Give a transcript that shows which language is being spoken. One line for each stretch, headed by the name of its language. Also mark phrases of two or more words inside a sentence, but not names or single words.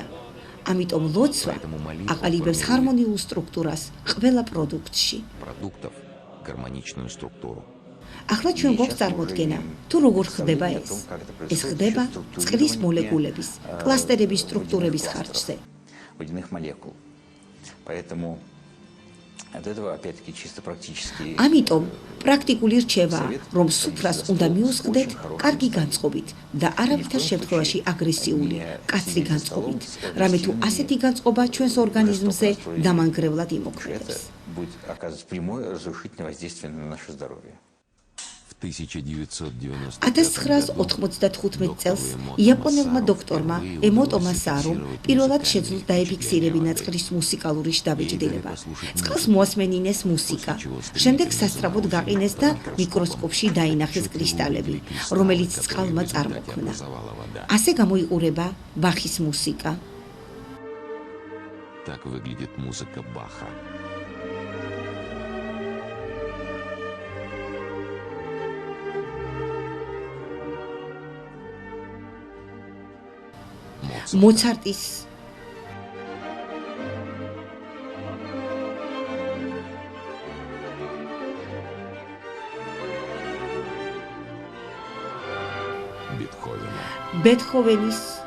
Georgian: ამიტომ ლოცვა აყალიბებს ჰარმონიულ სტრუქტურას ყველა პროდუქტში. ახლა ჩვენ გვაქვს წარმოდგენა, თუ როგორ ხდება ეს. ეს ხდება წყლის მოლეკულების, კლასტერების სტრუქტურების ხარჯზე.
Russian: водяных молекул. Поэтому от этого опять-таки чисто практически
Georgian: ამიტომ პრაქტიკული რჩევაა, რომ სუფრას უნდა მიუსხდეთ კარგი განწყობით და არავითარ შემთხვევაში აგრესიული, კაცრი განწყობით, რამე თუ ასეთი განწყობა ჩვენს ორგანიზმზე დამანგრევლად იმოქმედებს.
Russian: будет оказывать прямое разрушительное воздействие на наше здоровье.
Georgian: 1995 წელს იაპონელმა დოქტორმა ემოტო მასარომ პირველად შეძლო დაეფიქსირებინა წყლის მუსიკალური შთაბეჭდილება. წყალს მოასმენინეს მუსიკა. შემდეგ სასწრაფოდ გაყინეს და მიკროსკოპში დაინახეს კრისტალები, რომელიც წყალმა წარმოქმნა. ასე გამოიყურება ბახის მუსიკა.
Russian: Так выглядит музыка Баха.
Georgian: მოცარტის ბეთჰოვენის